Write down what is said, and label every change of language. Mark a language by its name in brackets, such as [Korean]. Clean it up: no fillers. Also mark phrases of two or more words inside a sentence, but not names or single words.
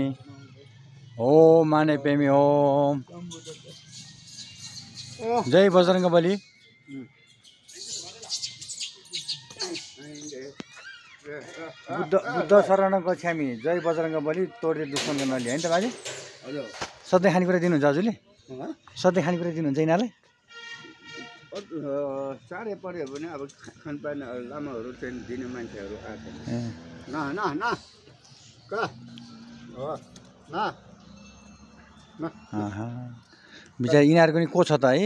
[Sanskrit] ओम माने पेमी ओम। [Nepali] जय बजरंगबली। [Pali] बुद्ध शरणं गच्छामि। [Nepali] जय बजरंगबली। तोड्दै दुश्मनको नली होइन त बाजे? सधैँ खानेकुरा दिनुहुन्छ हजुरले? सधैँ खानेकुरा दिनुहुन्छ यिनीहरूलाई? साह्रै पऱ्यो भने अब खानपान लामाहरू चाहिँ दिने मान्छेहरू आएको न न न बिचरा यिनीहरूको नि को छ त है?